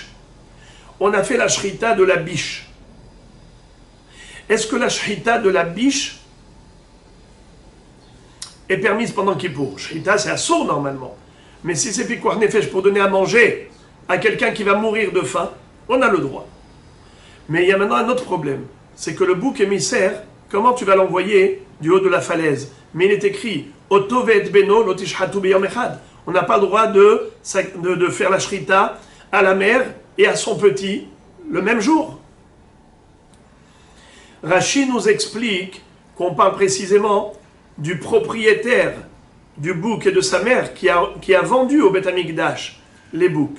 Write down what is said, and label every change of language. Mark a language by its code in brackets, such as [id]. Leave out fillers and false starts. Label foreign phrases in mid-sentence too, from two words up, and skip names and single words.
[fr] On a fait la shrita de la biche. Est-ce que la shrita de la biche est permise pendant Kippour? Shrita, c'est assourd normalement. Mais si c'est [he] פיקוח נפש [fr] pour donner à manger à quelqu'un qui va mourir de faim, on a le droit. Mais il y a maintenant un autre problème. C'est que le bouc émissaire, comment tu vas l'envoyer du haut de la falaise? Mais il est écrit [he] אותו ואת בנו לא תשחטו ביום אחד. [fr] On n'a pas le droit de faire la shrita à la mère et à son petit le même jour. Rashi nous explique qu'on parle précisément du propriétaire du bouc et de sa mère qui a vendu au Beth Amikdash les boucs.